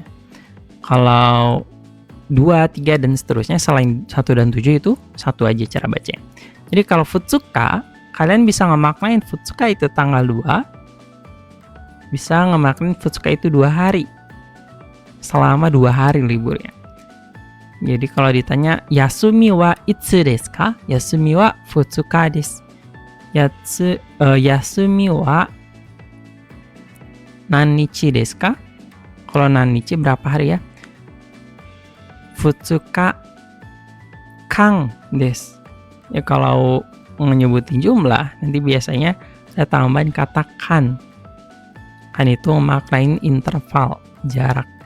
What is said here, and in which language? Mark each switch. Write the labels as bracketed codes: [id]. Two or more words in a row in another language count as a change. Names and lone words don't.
[id] Kalau 2, 3 dan seterusnya selain 1 dan 7 itu 1 aja cara bacanya. Jadi kalau futsuka, kalian bisa ngemaknain futsuka itu tanggal 2, bisa ngemaknain futsuka itu 2 hari. Selama 2 hari liburnya. Jadi kalau ditanya [ja] 休みはいつですか? 休みは二日です. 休みは何日ですか? [id] Kalau nannichi berapa hari ya? [ja] 二日間です. [id] Ya kalau menyebutin jumlah, nanti biasanya saya tambahin kata kan. Kan itu memaknain interval, jarak.